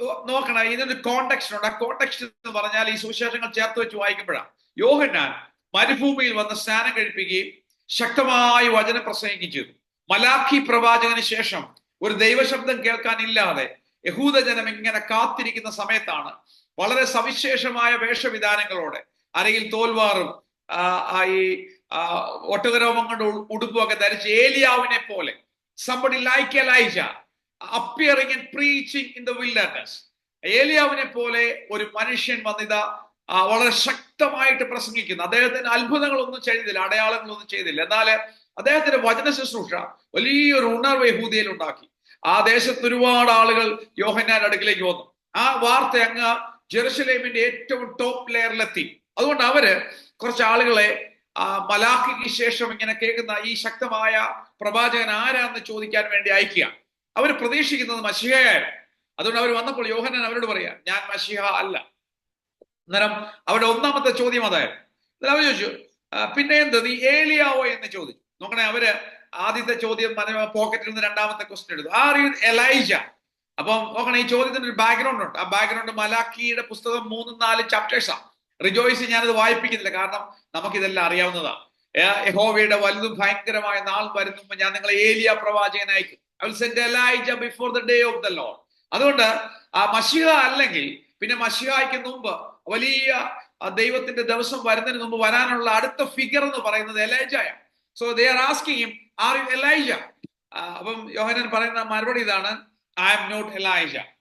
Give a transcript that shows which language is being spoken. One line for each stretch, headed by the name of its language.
Malayalam: നോക്കണം, ഇതിനൊരു കോണ്ടെക്സ്റ്റ് ഉണ്ട്. ആ കോണ്ടെക്സ്റ്റ് എന്ന് പറഞ്ഞാൽ ഈ സുവിശേഷങ്ങൾ ചേർത്ത് വെച്ച് വായിക്കുമ്പോഴാണ് യോഹന്നാൻ മരുഭൂമിയിൽ വന്ന് സ്നാനം കഴിപ്പിക്കുകയും ശക്തമായി വചനം പ്രസംഗിക്കുകയും ചെയ്തു. മലാഖി പ്രവാചകന് ശേഷം ഒരു ദൈവശബ്ദം കേൾക്കാനില്ലാതെ യഹൂദജനം ഇങ്ങനെ കാത്തിരിക്കുന്ന സമയത്താണ് വളരെ സവിശേഷമായ വേഷവിധാനങ്ങളോടെ, അരയിൽ തോൽവാറും ഈ ഒട്ടകരോമം കൊണ്ട് ഉടുപ്പുമൊക്കെ ധരിച്ച് ഏലിയാവിനെ പോലെ
English: somebody like Elijah appearing and preaching in the wilderness.
Malayalam: ഏലിയാവിനെ പോലെ ഒരു മനുഷ്യൻ വന്നിതാ വളരെ ശക്തമായിട്ട് പ്രസംഗിക്കുന്നു. അദ്ദേഹത്തിന് അത്ഭുതങ്ങളൊന്നും ചെയ്തില്ല, അടയാളങ്ങളൊന്നും ചെയ്തില്ല. എന്നാൽ അദ്ദേഹത്തിന്റെ വചന ശുശ്രൂഷ വലിയൊരു ഉണർവ് യഹൂദയിൽ ഉണ്ടാക്കി. ആ ദേശത്ത് ഒരുപാട് ആളുകൾ യോഹന്നാന്റെ അടുക്കിലേക്ക് വന്നു. ആ വാർത്ത അങ്ങ് ജെറുസലേമിന്റെ ഏറ്റവും ടോപ്പ് ലെയറിലെത്തി. അതുകൊണ്ട് അവര് കുറച്ച് ആളുകളെ മലാഖിക്ക് ശേഷം ഇങ്ങനെ കേൾക്കുന്ന ഈ ശക്തമായ പ്രവാചകൻ ആരാന്ന് ചോദിക്കാൻ വേണ്ടി അയക്കുക. അവർ പ്രതീക്ഷിക്കുന്നത് മശിഹയായിരുന്നു. അതുകൊണ്ട് അവർ വന്നപ്പോൾ യോഹന്നാൻ അവരോട് പറയാ, ഞാൻ മശിഹ അല്ല. അന്നേരം അവരുടെ ഒന്നാമത്തെ ചോദ്യം അതായിരുന്നു. അവർ ചോദിച്ചു, പിന്നെ എന്ത് നീ ഏലിയാവോ എന്ന് ചോദിച്ചു. നോക്കണേ, അവര് ആദ്യത്തെ ചോദ്യം പോക്കറ്റിൽ നിന്ന് രണ്ടാമത്തെ ക്വസ്റ്റ്യൻ എടുത്തു,
English: Are you Elijah?
Malayalam: അപ്പം നോക്കണേ, ഈ ചോദ്യത്തിന് ഒരു ബാക്ക്ഗ്രൗണ്ട് ഉണ്ട്. ആ ബാക്ക്ഗ്രൗണ്ട് മലാഖിയുടെ പുസ്തകം 3-4 ചാപ്റ്റേഴ്സാണ്. റിജോയ്സ് ഞാനത് വായിപ്പിക്കുന്നില്ല, കാരണം നമുക്കിതെല്ലാം അറിയാവുന്നതാണ്. യഹോവയുടെ വലുതും ഭയങ്കരമായ നാൾ വരുന്നു, ഞാൻ നിങ്ങളെ ഏലിയ പ്രവാചകൻ അയക്കും.
English: I will send Elijah before the day of the Lord.
Malayalam: അതുകൊണ്ട് ആ മശിഹ അല്ലെങ്കിൽ പിന്നെ മശിഹായ്ക്ക് മുമ്പ് വലിയ ദൈവത്തിന്റെ ദിവസം വരുന്നതിന് മുമ്പ് വരാനുള്ള അടുത്ത ഫിഗർ എന്ന് പറയുന്നത് എലൈജയാണ്.
English: So they are asking him, are you Elijah?
Malayalam: അപ്പം യോഹന്നാൻ പറയുന്ന മറുപടി ഇതാണ്,
English: I am not Elijah.